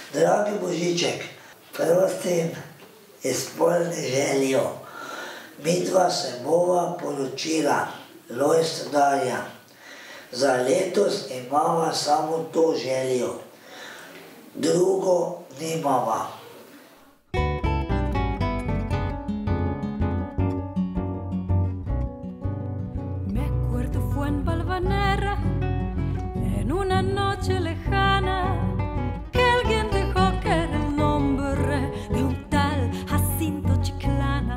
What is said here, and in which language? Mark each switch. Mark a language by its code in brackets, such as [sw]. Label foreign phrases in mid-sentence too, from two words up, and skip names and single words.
[sl] Dragi Božiček, prosim, izpolni željo. Midva se bova poročila rojstnodanja. Za letos imava samo to željo, drugo nimava. [es] Me acuerdo fue en Valvanera, en una noche lejana, que alguien dejó caer el nombre de un tal Jacinto Chiclana.